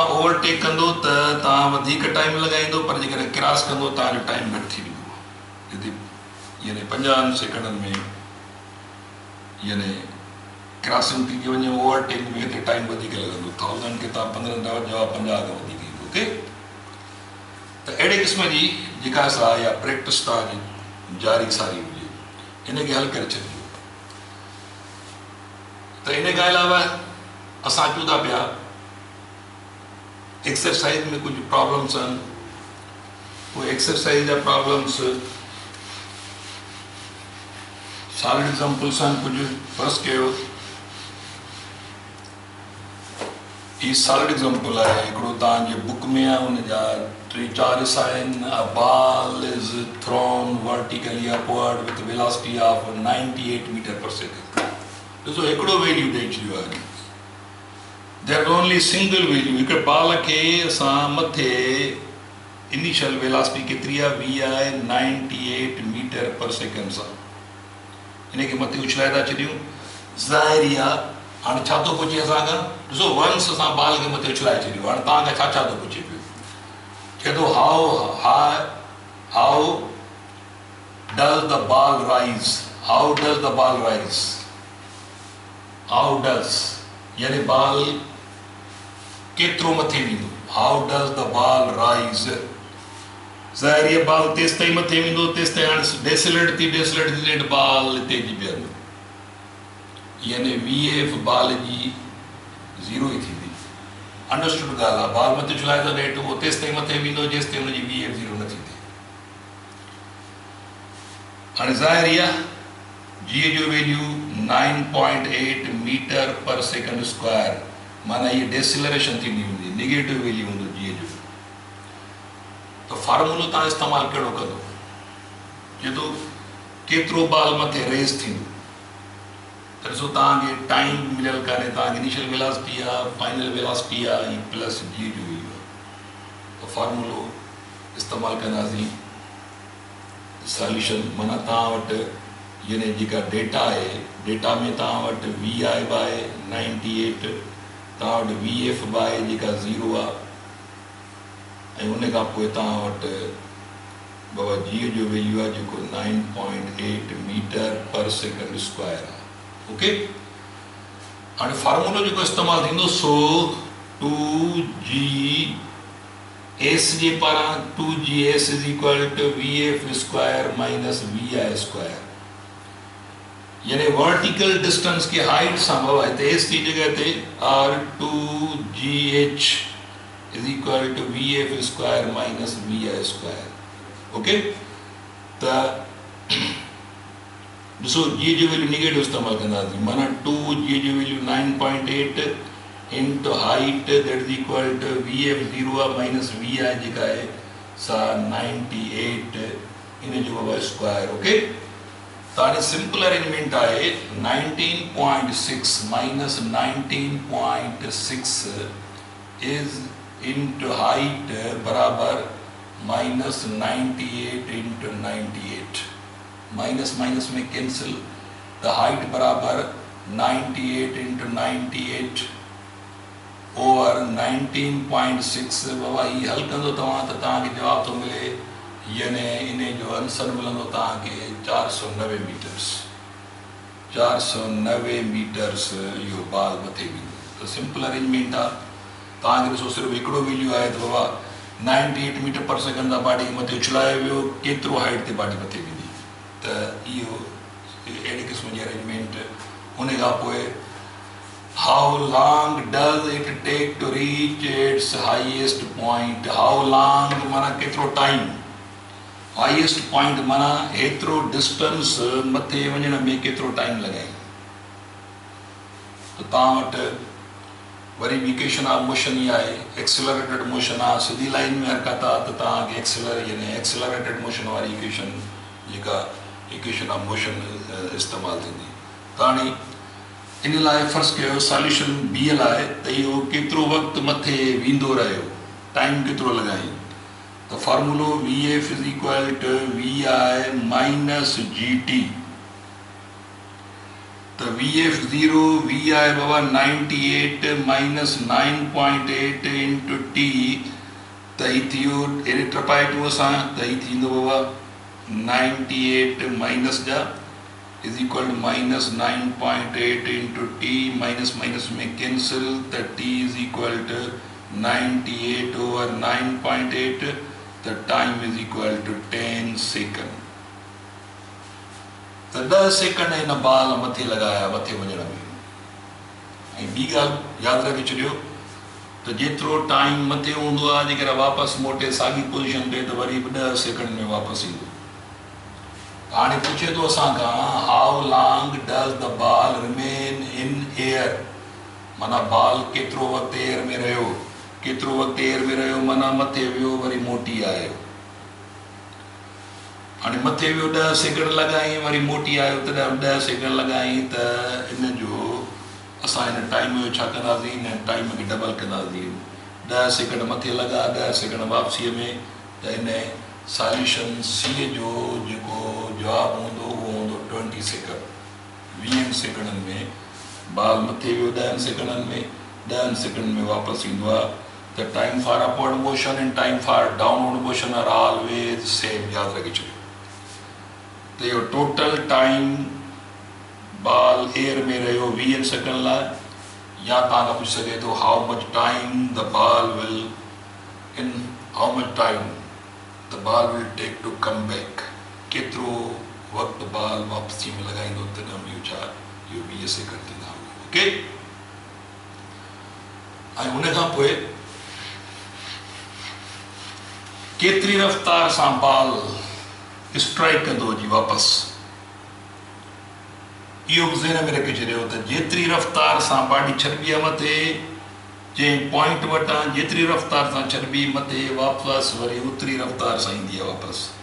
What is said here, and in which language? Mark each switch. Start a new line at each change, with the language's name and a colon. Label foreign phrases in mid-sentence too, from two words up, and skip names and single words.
Sindhi: ओवरटेक कंदो त तव्हां वधीक टाइम लॻाईंदो पर जेकर क्रॉस कंदो तव्हांजो टाइम घटि थी वेंदो हिते यानी 50 सेकंडनि में यानी क्रॉसिंग थी वञे ओवरटेक में हिते टाइम वधीक लॻंदो 1000 के तव्हां 15 था जवाबु 50 खां वधीक ईंदो ओके त अहिड़े क़िस्म जी जेका सा या प्रैक्टिस तव्हांजी जारी सारी हुजे हिनखे हल करे छॾिजो त इन खां अलावा असां अचूं था पिया एक्सरसाइज में कुछ प्रॉब्लम्स आहिनि वो एक्सरसाइज जा प्रॉब्लम्स
English: solid examples
Sindhi: आहिनि कुछ फर्स्ट कयो ही
English: solid example
Sindhi: आहे हिकिड़ो तव्हांजे बुक में आहे हुनजा 3-4 हिसा आहिनि
English: a ball is thrown vertically upward with velocity of 98 meter per second
Sindhi: ॾिसो हिकिड़ो वैल्यू ॾेई छॾियो आहे
English: There is only single value.
Sindhi: हिकु बाल खे असां मथे
English: initial velocity
Sindhi: केतिरी आहे वी आहे
English: 98 meter per second
Sindhi: सां इनखे मथे उछलाए था छॾियूं ज़ाहिरी आहे हाणे छा थो पुछे असां खां ॾिसो वंस असां बाल खे मथे उछलाए छॾियो हाणे तव्हां खां छा थो पुछे पियो चए थो
English: हाउ does the ball rise how does the ball rise how does
Sindhi: यानी बाल केतिरो मथे वेंदो
English: how does the ball rise
Sindhi: ज़ाहिर आहे बाल तेसि ताईं मथे वेंदो तेसि ताईं हाणे डेसिलेट थी बाल हिते जी बीहंदो यानी VF बाल जी ज़ीरो ई थींदी अंडरस्टूड ॻाल्हि आहे बाल मथे उछलाए थो ॾेढ उहो तेसि ताईं मथे वेंदो जेसि ताईं हुनजी VF ज़ीरो न थींदी हाणे ज़ाहिर आहे G जो वैल्यू
English: 9.8 meter per second square
Sindhi: माना ये डेसिलरेशन थींदी हूंदी
English: negative value
Sindhi: हूंदो G जो तो फार्मूलो तव्हां इस्तेमालु कहिड़ो कंदो चए थो केतिरो बाल मथे रेस थींदो त ॾिसो तव्हांखे टाइम मिलियल कान्हे तव्हांखे
English: initial velocity
Sindhi: आहे फाइनल वेलासिटी आहे ही प्लस G जो वैल्यू आहे त फार्मूलो इस्तेमालु कंदासीं सॉल्यूशन माना तव्हां वटि यानी जेका डेटा आहे डेटा में तव्हां वटि VI बाय 98 तव्हां वटि VF बाय जेका ज़ीरो आहे ऐं उन खां पोइ तव्हां वटि बाबा G जो वैल्यू आहे जेको 9.8
English: meter per second square
Sindhi: आहे ओके हाणे फार्मूलो जेको इस्तेमालु थींदो सो 2GS जे पारां
English: 2GS is equal to VF square minus VI square
Sindhi: यानी
English: vertical distance
Sindhi: के हाइट सां बाबा हिते S जी जगह ते
English: R2GH is equal to VF square minus VI square
Sindhi: ओके त ॾिसो G जो वैल्यू नेगेटिव इस्तेमालु कंदासीं माना 2G जो वैल्यू 9.8
English: into height that is equal to VF
Sindhi: ज़ीरो आहे माइनस VI जेका आहे सा 98 इन जो बाबा स्क्वायर ओके त हाणे
English: simple arrangement
Sindhi: आहे 19.6
English: minus 19.6 is into height
Sindhi: बराबर
English: minus 98 into 98 minus minus
Sindhi: में
English: cancel the height
Sindhi: बराबर
English: 98 into 98 over 19.6
Sindhi: बाबा ही हल कंदो तव्हां त तव्हांखे जवाब थो मिले यानी इन जो आंसर मिलंदो तव्हांखे 490 मीटर्स इहो बाल मथे वेंदो त
English: simple arrangement
Sindhi: आहे तव्हांखे ॾिसो सिर्फ़ु हिकिड़ो वैल्यू आहे त बाबा
English: 98 meter per second
Sindhi: तां बाडी मथे उछलाए वियो केतिरो हाइट ते बाडी मथे वेंदी त इहो अहिड़े क़िस्म जी अरेंजमेंट उन खां पोइ
English: how long does it take to reach its highest point how long
Sindhi: माना केतिरो टाइम
English: highest point
Sindhi: माना एतिरो डिस्टेंस मथे वञण में केतिरो टाइम लॻाई त तव्हां वटि वरी
English: equation of motion
Sindhi: ई आहे
English: accelerated motion
Sindhi: आहे सिधी लाइन में हरकत आहे त तव्हांखे
English: accelerated motion
Sindhi: वारी इक्वेशन जेका
English: equation of motion
Sindhi: इस्तेमालु थींदी त हाणे इन लाइ फर्ज़ कयो सॉल्यूशन बीहल आहे त इहो केतिरो वक़्तु मथे वेंदो रहियो टाइम केतिरो लॻाई त फॉर्मूलो
English: VF is equal to VI minus GT
Sindhi: तो VF ज़ीरो VI बाबा 98
English: minus 9.8 into T
Sindhi: तो ही थियो एरे ट्रपाए टू असां तो ही थींदो बाबा 98 माइनस जा
English: is equal to minus 9.8 into T minus minus
Sindhi: में कैंसिल तो
English: T is equal to 98 over 9.8
Sindhi: तो
English: time is equal to 10 second
Sindhi: त 10 सेकंड हिन बाल मथे लॻाया मथे वञण में ऐं ॿी ॻाल्हि यादि रखे छॾियो त जेतिरो टाइम मथे हूंदो आहे जेकर वापसि मोटे साॻी पोज़ीशन ते त वरी 10 सेकंड में वापसि ईंदो हाणे पुछे थो असां खां
English: how long does the ball remain in air
Sindhi: माना बाल केतिरो वक़्तु एयर में रहियो केतिरो वक़्तु एयर में रहियो माना मथे वियो वरी मोटी आयो हाणे मथे वियो 10 सेकंड लॻाई वरी मोटी आयो त 10 सेकंड लॻाई त इन जो असां हिन टाइम जो छा कंदासीं, हिन टाइम खे डबल कंदासीं। 10 सेकंड मथे लॻा, 10 सेकंड वापसीअ में, त हिन सॉल्यूशन सी जो जेको जवाबु हूंदो उहो हूंदो 20 सेकंड। 20 सेकंडनि में बाल मथे वियो, 10 सेकंडनि में, 10 सेकंड में वापसि ईंदो आहे।
English: त time for upward motion and time for downward motion are always same,
Sindhi: यादि रखी छॾियो। त इहो टोटल टाइम बाल एयर में रहियो 20 सेकंड लाइ, या तव्हां खां पुछी सघे थो
English: how much time the ball will in how much time the ball will take to come back,
Sindhi: केतिरो वक़्तु बाल वापसी में लॻाईंदो, तॾहिं इहो छा इहो 20 सेकंड थींदा। ओके, ऐं हुन खां पोइ केतिरी रफ़्तार सां बाल स्ट्राइक कंदो जी वापसि, इहो बि ज़हन में रखी छॾियो त जेतिरी रफ़्तार सां बाडी चर्बी मथे जंहिं पॉइंट वटां जेतिरी रफ़्तार सां चर्बी मथे वापसि वरी ओतिरी रफ़्तार सां ईंदी आहे वापसि।